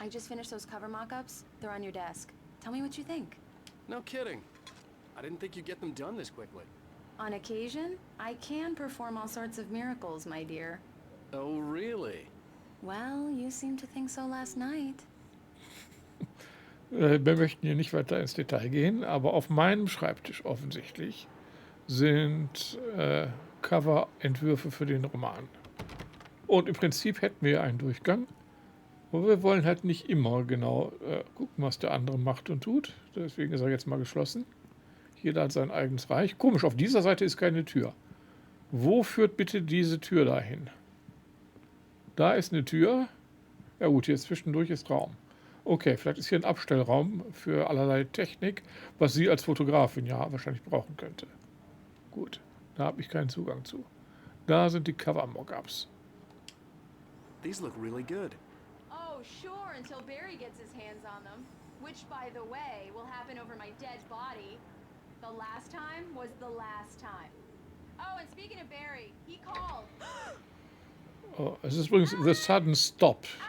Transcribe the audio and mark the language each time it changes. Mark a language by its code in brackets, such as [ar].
[en] I just finished those cover mock-ups. They're on your desk. Tell me what you think. No kidding. I didn't think you'd get them done this quickly. On occasion, I can perform all sorts of miracles, my dear. Oh, really? Well, you seemed to think so last night. [de] Wir möchten hier nicht weiter ins Detail gehen, aber auf meinem Schreibtisch offensichtlich sind Cover-Entwürfe für den Roman. Und im Prinzip hätten wir einen Durchgang, aber wir wollen halt nicht immer genau gucken, was der andere macht und tut. Deswegen ist er jetzt mal geschlossen. Jeder hat sein eigenes Reich. Komisch, auf dieser Seite ist keine Tür. Wo führt bitte diese Tür dahin? Da ist eine Tür. Ja gut, hier zwischendurch ist Raum. Okay, vielleicht ist hier ein Abstellraum für allerlei Technik, was sie als Fotografin ja wahrscheinlich brauchen könnte. Gut, da habe ich keinen Zugang zu. Da sind die Cover-Mockups. [en] These look really good. Oh, sure, until Barry gets his hands on them. Which, by the way, will happen over my dead body. The last time was the last time. Oh, and speaking of Barry, he called. [de] Oh, es ist übrigens The Sudden Stop.